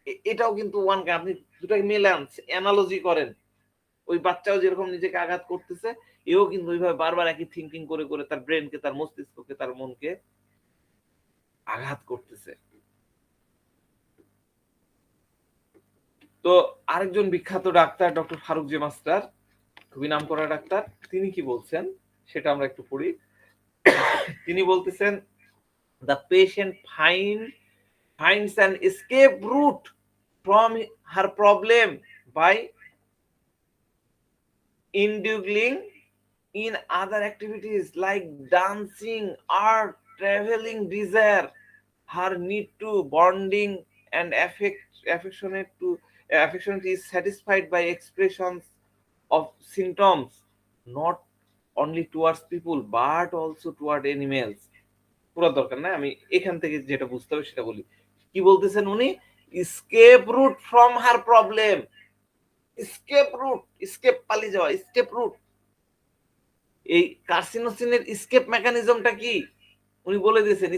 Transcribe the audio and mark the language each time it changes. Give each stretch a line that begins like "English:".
Bangla: এটাও কিন্তু ওয়ান, আপনি দুটাকে মেলান, অ্যানালজি করেন, ওই বাচ্চাও যেরকম নিজেকে আঘাত করতেছে, এও কিন্তু ওইভাবে বারবার একই থিঙ্কিং করে করে তার ব্রেনকে, তার মস্তিষ্ককে, তার মনকে আঘাত করতেছে। তো আরেকজন বিখ্যাত doctor doctor Faruk J master, খুবই নামকরা ডাক্তার, তিনি কি বলছেন সেটা আমরা একটু পড়ি। তিনি বলতেছেন,
English: the patient finds an escape route from her problem by indulging in other activities like dancing, art, traveling, desire, her need to bonding and affectionate is satisfied by expressions of symptoms, not only towards people but also toward animals.
Bangla: পুরো দরকার না, আমি এখান থেকে যেটা বুঝতে হবে সেটা বলি। কি বলতেছেন উনি?
English: Escape route from her problem.
Bangla: Escape root, escape পালিয়ে যাওয়া, স্কেপ রুট। এই কার্সিনোসিনের স্কেপ মেকানিজমটা কি উনি বলে দিয়েছেন।